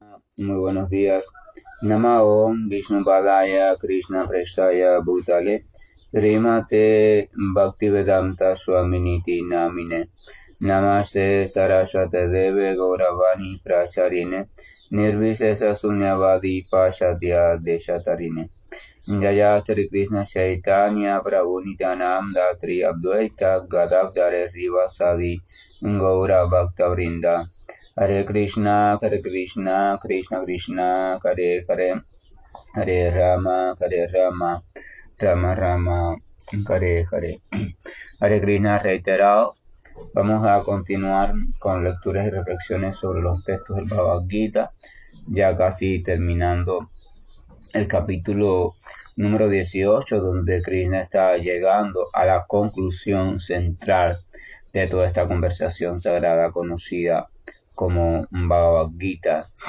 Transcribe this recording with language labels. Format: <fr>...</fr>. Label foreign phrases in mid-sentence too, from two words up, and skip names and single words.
<es>Muy buenos días.</es> <sa>नमो विष्णुपादाय कृष्णप्रेष्ठाय भूतले श्रीमते भक्तिवेदान्तस्वामिन् इति नामिने नमस्ते सारस्वते देवे गौरवाणी प्रचारिणे निर्विशेष शून्यवादि पाश्चात्य देशतारिणे जय श्री कृष्ण चैतन्य प्रभु नित्यानन्द श्री अद्वैत गदाधर श्रीवासादि गौर भक्त वृन्द हरे कृष्ण, कृष्ण कृष्ण, हरे हरे, हरे राम, राम राम, हरे हरे. हरे कृष्ण</sa> <es>reiterado. Vamos a continuar con lecturas y reflexiones sobre los textos del Bhagavad Gita, ya casi terminando el capítulo número 18, donde Krishna está llegando a la conclusión central de toda esta conversación sagrada conocida como Bhagavad Gita.</es>